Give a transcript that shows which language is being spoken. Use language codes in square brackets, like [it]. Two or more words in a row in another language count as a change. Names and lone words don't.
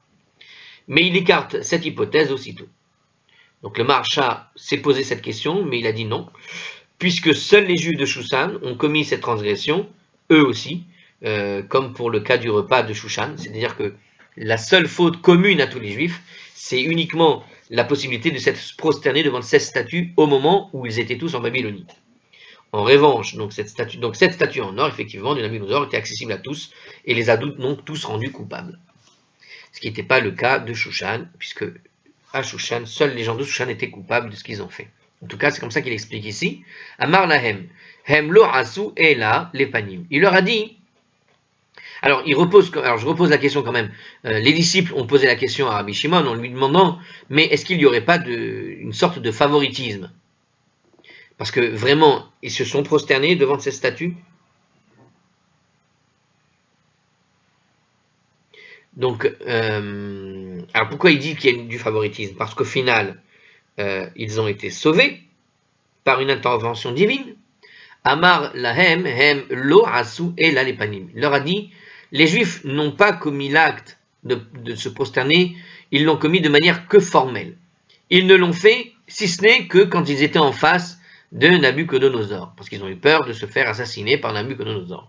[fr] Mais il écarte cette hypothèse aussitôt. Donc le Maharsha s'est posé cette question, mais il a dit non, puisque seuls les Juifs de Shushan ont commis cette transgression, eux aussi, comme pour le cas du repas de Shushan, c'est-à-dire que la seule faute commune à tous les Juifs, c'est uniquement la possibilité de s'être prosternés devant cette statue au moment où ils étaient tous en Babylonie. En revanche, donc cette statue en or, effectivement, de Nabuchodonosor était accessible à tous, et les a donc tous rendus coupables. Ce qui n'était pas le cas de Shushan, puisque à Shushan, seuls les gens de Shushan étaient coupables de ce qu'ils ont fait. En tout cas, c'est comme ça qu'il explique ici. [he] אמר להם, הם לא עשו אלא לפנים. [fr] Il leur a dit. Alors, je repose la question quand même. Les disciples ont posé la question à Rabbi Shimon en lui demandant, mais est-ce qu'il n'y aurait pas une sorte de favoritisme? Parce que vraiment, ils se sont prosternés devant ces statues. Donc, alors pourquoi il dit qu'il y a du favoritisme? Parce qu'au final, ils ont été sauvés par une intervention divine. [he] אמר להם הם לא עשו אלא לפנים. [fr] Il leur a dit, les Juifs n'ont pas commis l'acte de se prosterner, ils l'ont commis de manière que formelle. Ils ne l'ont fait, si ce n'est que quand ils étaient en face de Nabuchodonosor, parce qu'ils ont eu peur de se faire assassiner par Nabuchodonosor.